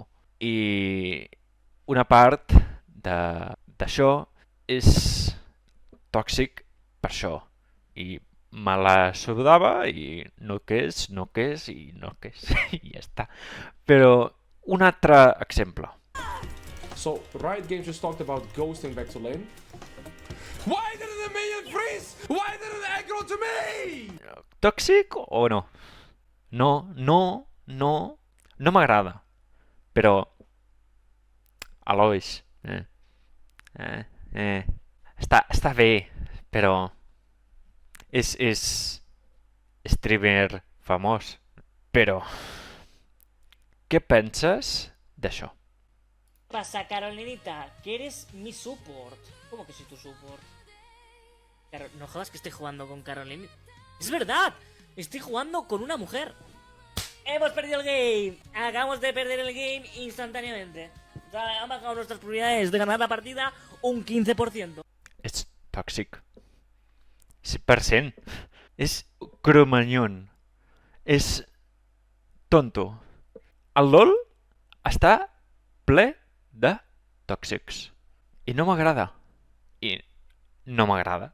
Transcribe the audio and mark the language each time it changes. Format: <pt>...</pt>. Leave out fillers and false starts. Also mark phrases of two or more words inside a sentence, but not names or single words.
<ca>I una part d'això és tòxic per això. I me la sudava i no que és, no que és i no que és. I ja està. Però un altre exemple.</ca> <en>So, Riot Games just talked about ghosting back to lane. Why didn't the minion freeze? Why didn't it aggro to me?</en> <ca>Tòxic o no? No m'agrada. Però Alois, eh, eh, està bé, però és streamer famós. Però què penses d'això?</ca> <es>Pasa, Carolinita, que eres mi support. ¿Cómo que soy tu support? No jodas que estoy jugando con Carolinita. ¡Es verdad! Estoy jugando con una mujer. ¡Hemos perdido el game! Acabamos de perder el game instantáneamente. O sea, han bajado nuestras probabilidades de ganar la partida un 15%.</es> <ca>És tòxic. 100%. És cromanyon. És tonto. El LOL està ple de tòxics. I no m'agrada. I no m'agrada.</ca>